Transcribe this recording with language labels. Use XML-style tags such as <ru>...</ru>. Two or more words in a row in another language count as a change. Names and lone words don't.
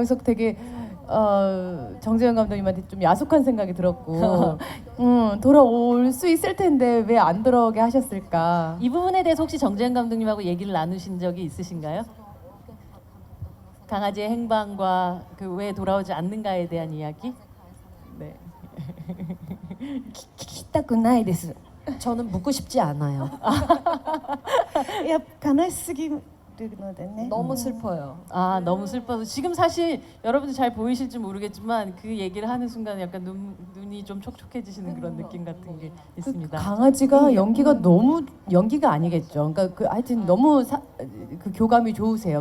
<ko>그래서 되게 정재현 감독님한테 좀 야속한 생각이 들었고, 돌아올 수 있을 텐데 왜 안 돌아오게 하셨을까? 이 부분에 대해서 혹시 정재은 감독님하고 얘기를 나누신 적이 있으신가요? 강아지의 행방과 그 왜 돌아오지 않는가에 대한 이야기? 네.</ko> <ja>聞きたくないです</ja> <ko>저는 묻고 싶지 않아요.</ko> <ja>いや悲しすぎるのでね</ja> <ko>너무 슬퍼요. 아, 너무 슬퍼서 지금 사실 여러분들 잘 보이실지 모르겠지만 그 얘기를 하는 순간 약간 눈이 좀 촉촉해지시는 그런 느낌 같은 게 있습니다. 강아지가 연기가 아니겠죠. 그러니까 하여튼 너무 그 교감이 좋으세요.</ko>